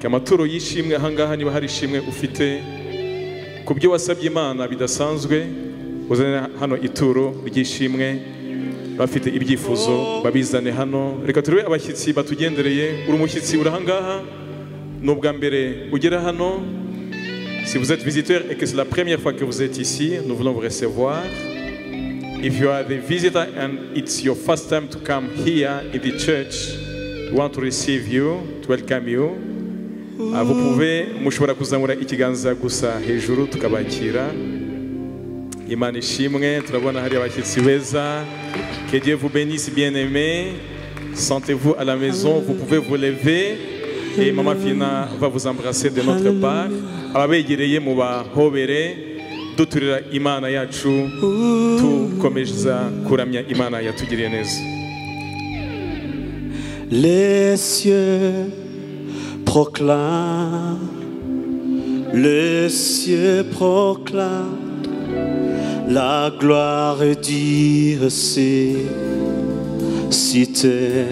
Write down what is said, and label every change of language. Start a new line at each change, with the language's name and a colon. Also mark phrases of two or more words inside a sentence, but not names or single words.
Kinyarwanda: Amaturo yishimwe ahangaha niba hari ishimwe ufite ku byo wasabye Imana bidasanzwe uzane hano ituro ryishimwe. Bafite ibyifuzo babizane hano. Reka turebe abashyitsi batugendereye. Uri umushyitsi urahangaha n'ubwa mbere ugera hano.
French: Si vous êtes visiteur et que c'est la première fois que vous êtes ici, nous voulons vous recevoir.
English: If you are the visitor and it's your first time to come here in the church, we want to receive you, to welcome you.
French: Vous pouvez
Kinyarwanda: mushobora kuzamura ikiganza gusa hejuru tukabakira. Imana ishimwe, turabona hari abashyitsi beza.
French: Que Dieu vous bénisse, bien-aimés. Sentez-vous à la maison, vous pouvez vous lever et Maman Fina va vous embrasser de notre part.
Kinyarwanda: Ababegereye mubahobere duturira Imana yacu tukomeza kuramya Imana yatugiriye neza.
French: Les cieux proclament, les cieux proclament la gloire d'Dieu cité.